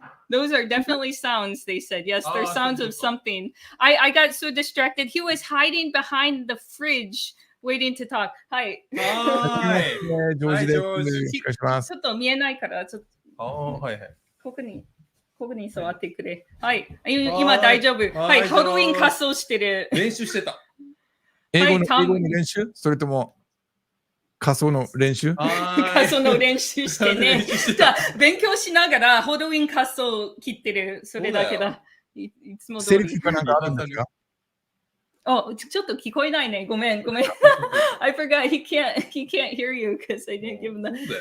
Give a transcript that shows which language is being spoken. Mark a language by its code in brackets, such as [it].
[en] Those are definitely sounds, they said. Yes, they're sounds of something. I got so distracted. He was hiding behind the fridge, waiting to talk. [ja] はい。ジョージです。お願いします。ちょっと見えないから、ちょっと。はいはい。ここに座ってくれ。はい。今大丈夫。はい。ハロウィン仮装してる。練習してた。英語の練習それとも仮装の練習仮装の練習してね。じゃあ、勉強しながらハロウィン仮装切ってる。それだけだ。いつも通り。セリフかなんかあるんですかちょっと聞こえないね。ごめん。 [en] I forgot. He can't hear you because I didn't give him the...